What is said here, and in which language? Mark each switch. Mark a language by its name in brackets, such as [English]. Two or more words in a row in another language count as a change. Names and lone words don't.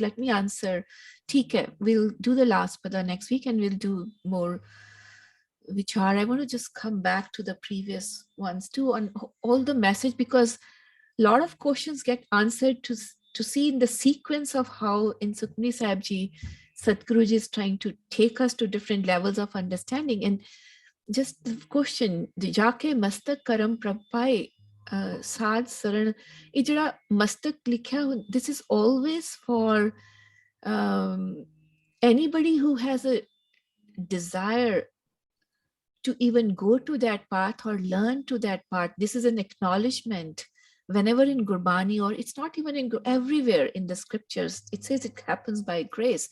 [English] Let me answer. [Hindi] ठीक है, [English] we'll do the last pada next week and we'll do more vichar. I want to just come back to the previous ones too on all the message, because a lot of questions get answered to see in the sequence of how in Sukhmani Sahib ji, Sadhguru ji is trying to take us to different levels of understanding. And just the question, [Punjabi] ਜਾਕੇ ਮਸਤਕ ਕਰਮ ਪ੍ਰਭ ਪਾਈ ਸਾਧ ਸਰਨ, ਇਜਰਾ ਮਸਤਕ ਲਿਖਿਆ, [English] this is always for anybody who has a desire to even go to that path or learn to that path. This is an acknowledgement. Whenever in Gurbani, or it's not even in everywhere in the scriptures, it says it happens by grace.